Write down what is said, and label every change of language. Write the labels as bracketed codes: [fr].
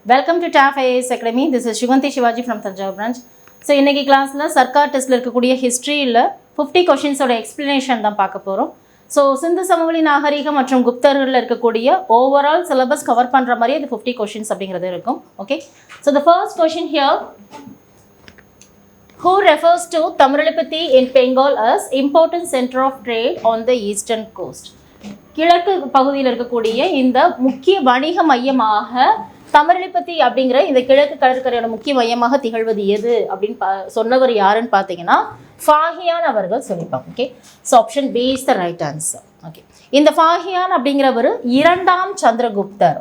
[en] Welcome to TAF IAS Academy. This is Shuganti Shivaji from Tanjavur branch. [ta] So இன்னைக்கு கிளாஸ்ல சர்க்கார் டெஸ்ட்ல இருக்கக்கூடிய ஹிஸ்டரியில 50 क्वेश्चंसோட explanation தான் பார்க்க போறோம். ஸோ சிந்து சமவெளி நாகரிகம் மற்றும் குப்தர்களில் இருக்கக்கூடிய ஓவரால் சிலபஸ் கவர் பண்ணுற மாதிரி அது 50 கொஷின்ஸ் அப்படிங்கிறது இருக்கும். [en] Okay, so the first question here, who refers to Tamilipati in Bengal as important center of trade on the eastern coast? [ta] கிழக்கு பகுதியில் இருக்கக்கூடிய இந்த முக்கிய வணிக மையமாக தமிழிப்பத்தி அப்படிங்கிற இந்த கிழக்கு கடற்கரையோட முக்கிய மையமாக திகழ்வது எது அப்படின்னு சொன்னவர் யாருன்னு பார்த்தீங்கன்னா ஃபாஹியான் அவர்கள் சொல்லிப்பாங்க. [en] Okay, so option B is the right answer. Okay, [ta] இந்த ஃபாஹியான் அப்படிங்கிறவர் இரண்டாம் சந்திரகுப்தர்.